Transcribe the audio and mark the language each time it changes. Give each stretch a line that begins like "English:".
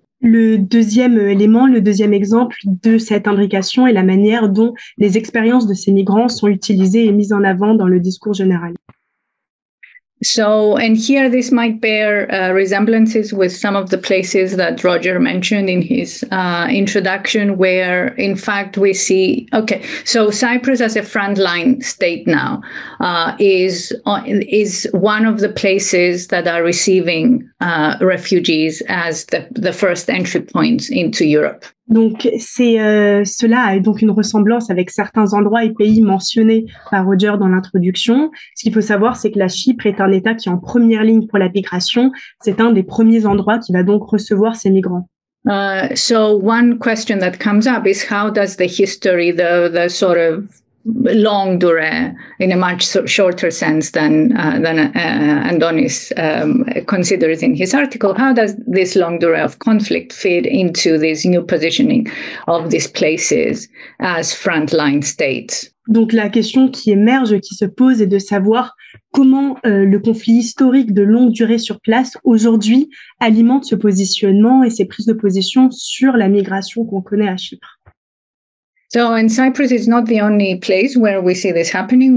French: Le deuxième élément, le deuxième exemple de cette imbrication est la manière dont les expériences de ces migrants sont utilisées et mises en avant dans le discours général.
English: So, and here this might bear resemblances with some of the places that Roger mentioned in his introduction, where in fact we see, so Cyprus as a frontline state now is one of the places that are receiving refugees as the first entry points into Europe.
French: Donc, cela a donc une ressemblance avec certains endroits et pays mentionnés par Roger dans l'introduction. Ce qu'il faut savoir, c'est que la Chypre est un État qui est en première ligne pour la migration. C'est un des premiers endroits qui va donc recevoir ces migrants.
English: So one question that comes up is how does the history, the sort of longue durée, in a much shorter sense than Andonis considers in his article, how does this longue durée of conflict fit into this new positioning of these places as frontline states?
French: Donc la question qui émerge, qui se pose, est de savoir comment le conflit historique de longue durée sur place aujourd'hui alimente ce positionnement et ces prises de position sur la migration qu'on connaît à Chypre.
English: So, and Cyprus is not the only place where we see this happening.